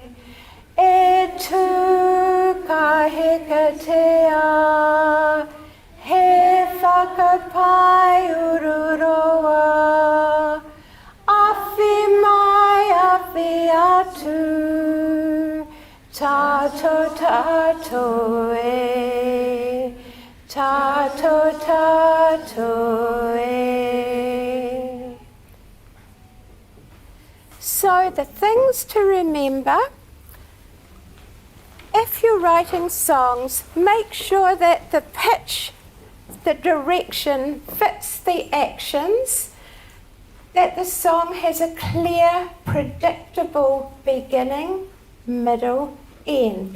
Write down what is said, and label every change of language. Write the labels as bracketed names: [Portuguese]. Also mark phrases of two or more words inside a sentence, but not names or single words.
[Māori] E tū kahikatea, he whakapai ururoa, awhi mai awhi atu, tātou tātou e, tātou tātou e. [English] So the things to remember: if you're writing songs, make sure that the pitch, the direction fits the actions, that the song has a clear, predictable beginning, middle, end.